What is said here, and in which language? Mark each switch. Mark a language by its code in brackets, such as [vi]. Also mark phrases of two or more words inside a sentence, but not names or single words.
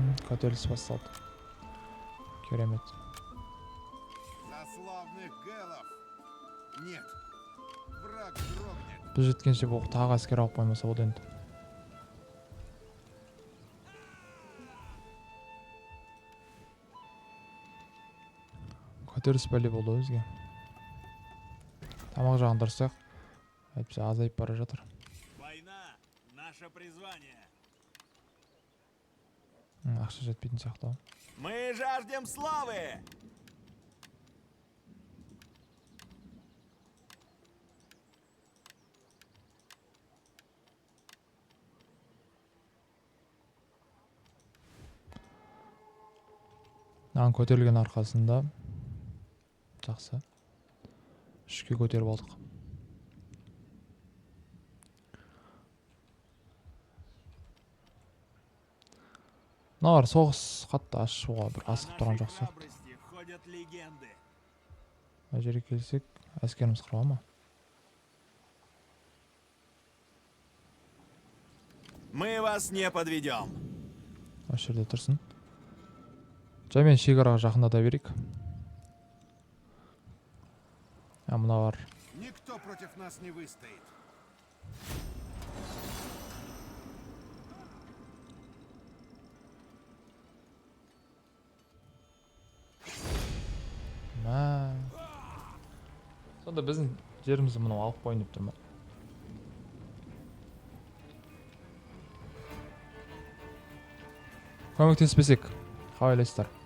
[kk] Көтеріліс басталды. Керемет. [ru] За славных гэлов! Нет, враг дрогнет. [kk] Біз жеткенше бұл тағы әскер алып қоймаса болды енді. Көтеріліс бәле болды өзге. Тамақ жағын дұрыстақ. Әйтпесе азайып бара жатыр. [ru] Война — наше призвание. [kk] Ақша жетпейтін сияқты. [ru] Мы жаждем славы! [kk] Нан көтерілген арқасында жақсы. 3-ке көтеріп алдық. Мыналар соғыс қатты ашуға бір асығып тұрған жоқ сияқты. [ru] Храбрости ходят легенды. [kk] Мына жерге келсек, әскеріміз қырыла ма? [ru] Мы вас не подведем. [kk] Осы жерде тұрсын. Жаймен шекараға жақындата берейік. Мыналар [ru] Никто против нас не выстоит. [kk] Сонда біздің жерімізді мынау алып қойын деп тұр ма? Көмектеспесек, қалай ойлайсыздар?